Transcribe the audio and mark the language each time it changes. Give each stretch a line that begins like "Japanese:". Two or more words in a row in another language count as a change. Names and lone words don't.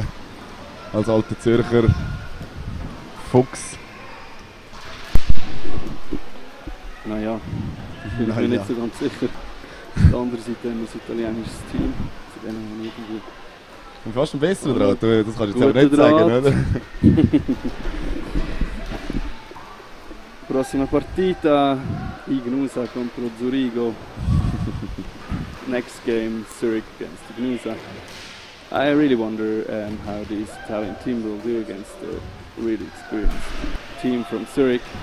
German: Als alter Zürcher Fuchs. Naja, ich bin mir nicht so ganz sicher. Auf der anderen Seite haben wir ein italienisches Team. Zu denen haben wir irgendwie... Ich bin fast ein besserer Draht, das kannst du jetzt aber nicht sagen, oder?
Italian: Prossima partita, Ignusa contro Zurigo.
English: Next game, Zurich against Ignusa. I really wonder how this Italian team will do against the really experienced team from Zurich.